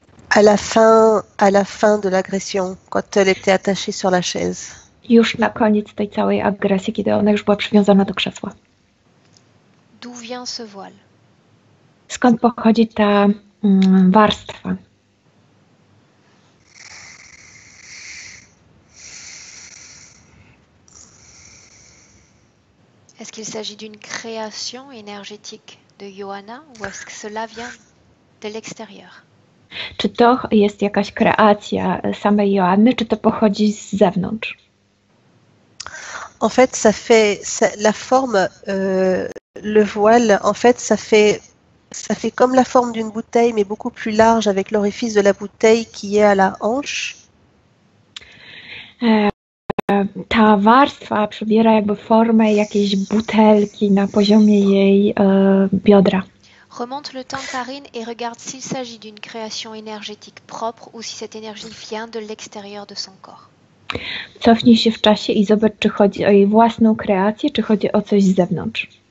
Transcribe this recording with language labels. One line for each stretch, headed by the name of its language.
French: À la fin de l'agression, quand elle était attachée sur la chaise.
Polish: Już na koniec tej całej agresji, kiedy ona już była przywiązana do krzesła.
French: D'où vient ce voile?
Polish: Skąd pochodzi ta warstwa?
French: Est-ce qu'il s'agit d'une création énergétique de Joanna ou est-ce que cela vient de l'extérieur?
Polish: Czy to jest jakaś kreacja samej Joanny, czy to pochodzi z zewnątrz?
French: En fait, la forme, le voile, en fait, ça fait comme la forme d'une bouteille, mais beaucoup plus large avec l'orifice de la bouteille qui est à la hanche.
Polish: Ta warstwa przybiera jakby formę jakiejś butelki na poziomie jej biodra.
French: Remonte le temps, Karine, et regarde s'il s'agit d'une création énergétique propre ou si cette énergie vient de l'extérieur de son corps.
Polish: Cofnij się w czasie i zobacz, czy chodzi o jej własną kreację, czy chodzi o coś z zewnątrz.